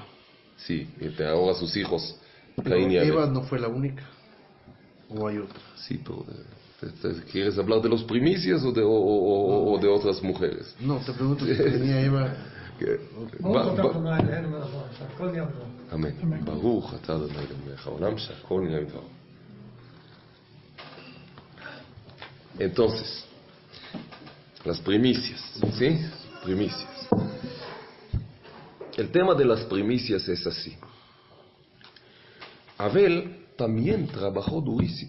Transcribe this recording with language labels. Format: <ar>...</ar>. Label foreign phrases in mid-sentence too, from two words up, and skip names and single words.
<es>Sí, y ahora sus hijos. Pero Eva no fue la única. ¿O hay otra? Sí, pero ¿quieres hablar de los primicias o de otras mujeres? No, te pregunto si tenía Eva Amén.</es> <he>ברוך אתה אדני אלהינו העולם שהכל nהיה בדברו.</he> <es>Entonces, las primicias, ¿sí? Primicias. El tema de las primicias es así. Abel también trabajó durísimo.</es>